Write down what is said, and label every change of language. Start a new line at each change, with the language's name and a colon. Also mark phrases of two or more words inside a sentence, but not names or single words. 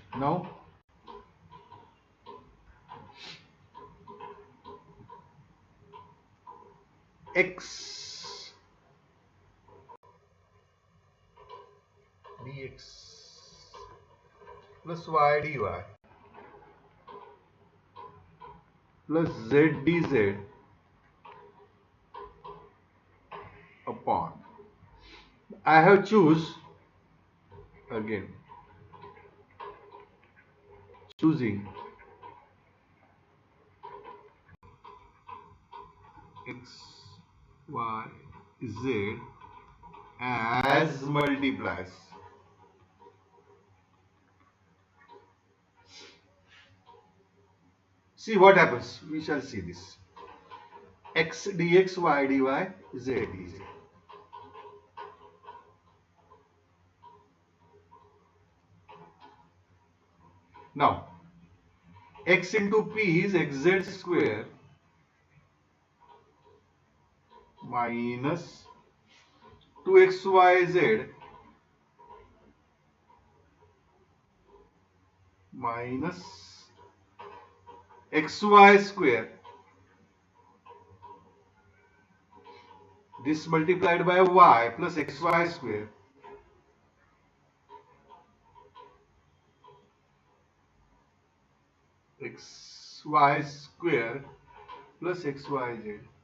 English: Now x dx plus y dy plus z dz upon, I have choosing x, y, z as multipliers. See what happens. We shall see this. X dx, y dy, z dz. Now, x into p is xz square minus 2xyz minus xy square. This multiplied by y plus xy square xy square plus xyz.